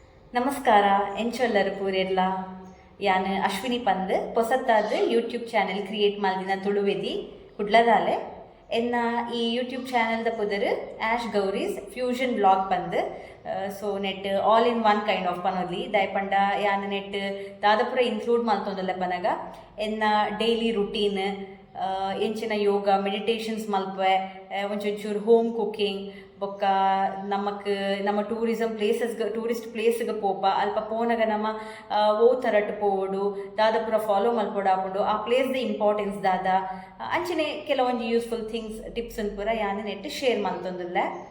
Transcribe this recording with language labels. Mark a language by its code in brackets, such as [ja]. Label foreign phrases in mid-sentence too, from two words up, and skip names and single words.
[tcy] ನಮಸ್ಕಾರ ಎಂಚೊಲ್ಲರು ಪೂರೆರ್ಲ ಯಾನ್ ಅಶ್ವಿನಿ ಪಂದ್ ಪೊಸತ್ತಾದ [en] YouTube channel create [tcy] ಮಲ್ದಿನ ತುಳುವೆದಿ ಕುಡ್ಲದಾಲೆ ಎನ್ನ ಈ [en] YouTube channel [tcy] ಪುದರ್ ಆಶ್ ಗೌರೀಸ್ ಫ್ಯೂಷನ್ ಬ್ಲಾಗ್ ಪಂದ್ ಸೊ ನೆಟ್ [en] all in one kind of [tcy] ಪನೊಲಿ ದಯಪಂಡ ಯಾನ್ ನೆಟ್ ದಾದಪುರ ಇನ್ಕ್ಲೂಡ್ ಮಲ್ತೊಂದುಲ್ಲೆ ಪನಗ ಎನ್ನ [en] daily routine [tcy] ಎಂಚಿನ [en] yoga meditations [tcy] ಮಲ್ಪೆ ಒಂಚೂರು [en] home cooking [tcy] ಬೊಕ್ಕ ನಮ್ಮ [en] tourist places [tcy] ಪೋಪ ಅಲ್ಪ ಪೋನಾಗ ನಮ್ಮ ಓ ಥರಟ್ ಪೋವಡು ದಾದ ಫಾಲೋ ಮಲ್ಪೊಡು ಆಪುಂಡು ಆ [en] place importance [tcy] ದಾದ ಅಂಚನೆ ಕೆಲವೊಂದು [en] useful things tips [tcy] ಪೂರ ಯಾನ್ ನೆಟ್ ಶೇರ್ ಮಲ್ತೊಂದುಲ್ಲೆ